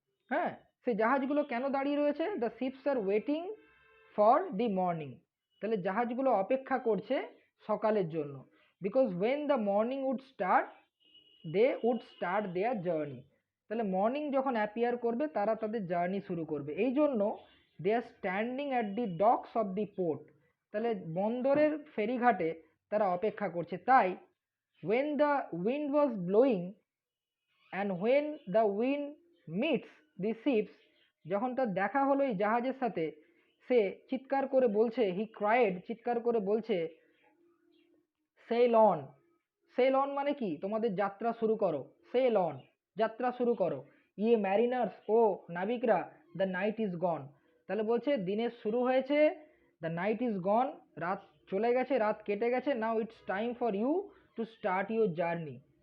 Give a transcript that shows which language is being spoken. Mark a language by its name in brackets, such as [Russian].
[Bangla] হ্যাঁ, সেই জাহাজগুলো কেন দাঁড়িয়ে রয়েছে, [English] the ships are waiting for the morning, [Bangla] তাহলে জাহাজগুলো অপেক্ষা করছে সকালের জন্য, [English] because when the morning would start they would start their journey, [Bangla] তাহলে মর্নিং যখন অ্যাপিয়ার করবে তারা তাদের জার্নি শুরু করবে, এই জন্য [English] they are standing at the docks of the port, [Bangla] তাহলে বন্দরের ফেরিঘাটে তারা অপেক্ষা করছে। [English] তাই when the wind was blowing and when the wind meets the ships, [Bangla] যখন তার দেখা হলো এই জাহাজের সাথে, সে চিৎকার করে বলছে, [English] he cried, [Bangla] চিৎকার করে বলছে, সেল অন। সেল অন মানে কি? তোমাদের যাত্রা শুরু করো। সেল অন, যাত্রা শুরু করো। [English] ye mariners, [Bangla] O নাবিকরা, [English] The night is gone. [Bangla] তাহলে বলছে দিনের শুরু হয়েছে, [English] the night is gone, [Bangla] রাত চলে গেছে, রাত কেটে গেছে, [English] Now it's time for you to start your journey.